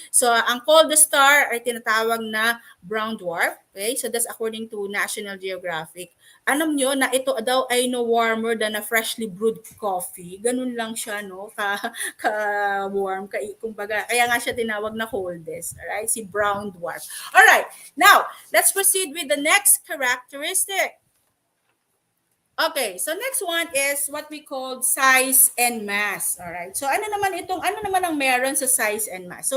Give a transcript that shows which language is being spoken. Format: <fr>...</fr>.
<tl>So ang coldest star ay tinatawag na brown dwarf.</tl> <en>Okay? So that's according to National Geographic.</en> <tl>Alam nyo na ito daw ay</tl> <en>no warmer than a freshly brewed coffee.</en> <tl>Ganun lang siya, no? Ka-warm, kumbaga. Kaya nga siya tinawag na coldest. Alright? Si brown dwarf. Alright.</tl> <en>Now, let's proceed with the next characteristic. Okay, so next one is what we call size and mass. All right.</en> <tl>So ano naman ang meron sa size and mass?</tl>